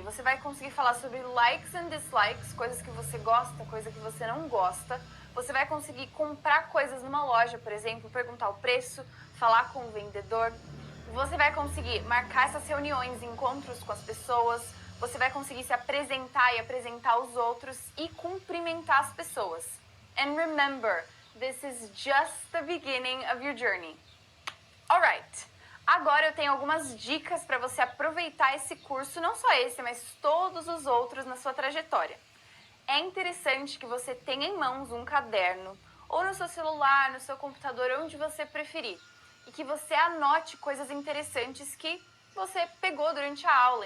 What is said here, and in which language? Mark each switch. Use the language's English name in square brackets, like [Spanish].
[Portuguese] Você vai conseguir falar sobre [English] likes and dislikes, [Portuguese] coisas que você gosta, coisas que você não gosta. Você vai conseguir comprar coisas numa loja, por exemplo, perguntar o preço, falar com o vendedor. Você vai conseguir marcar essas reuniões, encontros com as pessoas. Você vai conseguir se apresentar e apresentar os outros e cumprimentar as pessoas. [English] And remember, this is just the beginning of your journey. [Portuguese] Alright, agora eu tenho algumas dicas para você aproveitar esse curso, não só esse, mas todos os outros na sua trajetória. É interessante que você tenha em mãos um caderno, ou no seu celular, no seu computador, onde você preferir. E que você anote coisas interessantes que você pegou durante a aula.